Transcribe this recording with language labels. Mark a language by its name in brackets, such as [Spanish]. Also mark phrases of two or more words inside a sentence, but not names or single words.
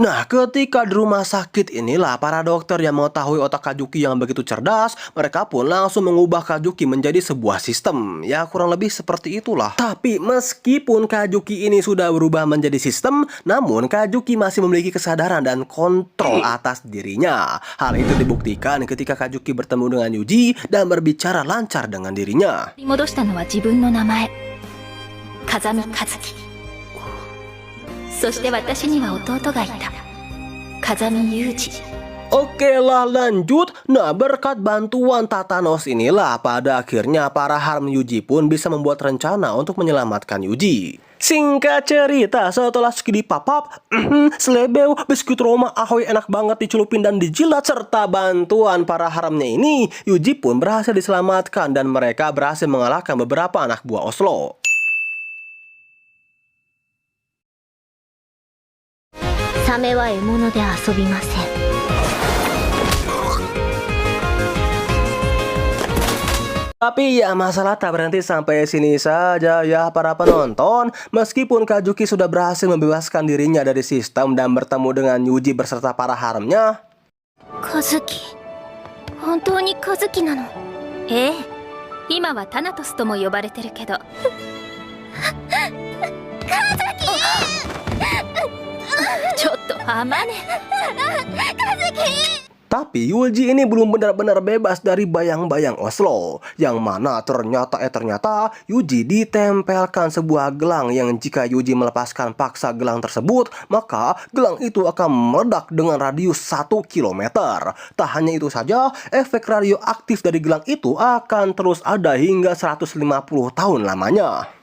[Indonesian] Nah, ketika di rumah sakit inilah para dokter yang mengetahui otak Kazuki yang begitu cerdas, mereka pun langsung mengubah Kazuki menjadi sebuah sistem. Ya kurang lebih seperti itulah. Tapi meskipun Kazuki ini sudah berubah menjadi sistem, namun Kazuki masih memiliki kesadaran dan kontrol atas dirinya. Hal itu dibuktikan ketika Kazuki bertemu dengan Yuji dan berbicara lancar dengan dirinya. [Japanese] 取り戻したのは自分の名前、風見和樹。そして私には弟がいた、風見裕二。 [Indonesian] Oke lah lanjut. Nah, berkat bantuan Tatanos inilah pada akhirnya para harem Yuji pun bisa membuat rencana untuk menyelamatkan Yuji. Singkat cerita, setelah skidi papap, selebeu, biskuit Roma ahoy enak banget dicelupin dan dijilat, serta bantuan para haremnya ini, Yuji pun berhasil diselamatkan dan mereka berhasil mengalahkan beberapa anak buah Oslo. [Japanese] サメは獲物で遊びません。 [Indonesian] Tapi ya masalah tak berhenti sampai sini saja ya para penonton. Meskipun Kazuki sudah berhasil membebaskan dirinya dari sistem dan bertemu dengan Yuji beserta para haremnya, [Japanese] 和樹、本当に和樹なの？ええ、今はタナトスとも呼ばれてるけど。和樹！ちょっと甘ね。和樹！ [Indonesian] tapi Yuji ini belum benar-benar bebas dari bayang-bayang Oslo. Yang mana ternyata Yuji ditempelkan sebuah gelang yang jika Yuji melepaskan paksa gelang tersebut, maka gelang itu akan meledak dengan radius 1 km. Tak hanya itu saja, efek radioaktif dari gelang itu akan terus ada hingga 150 tahun lamanya.